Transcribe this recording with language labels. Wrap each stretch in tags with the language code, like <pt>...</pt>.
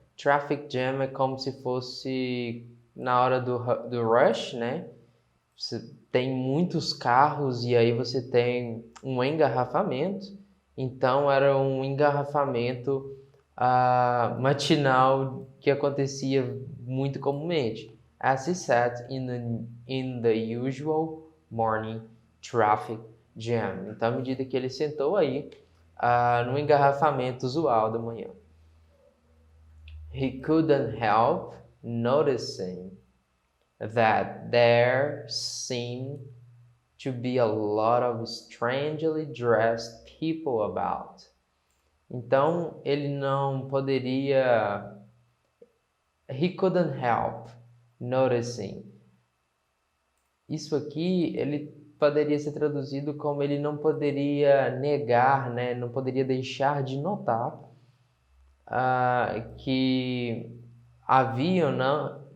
<pt>Traffic jam é como se fosse na hora do rush, né? Você tem muitos carros e aí você tem um engarrafamento. Então era um engarrafamento matinal que acontecia muito comumente.</pt> <en>As he sat in the usual morning traffic jam.</en> <pt>Então, à medida que ele sentou aí no engarrafamento usual da manhã.</pt> <en>He couldn't help noticing that there seemed to be a lot of strangely dressed people about.</en> <pt>Então, ele não poderia...</pt> <en>He couldn't help noticing.</en> <pt>Isso aqui, ele poderia ser traduzido como ele não poderia negar, né? Não poderia deixar de notar que haviam, não?</pt>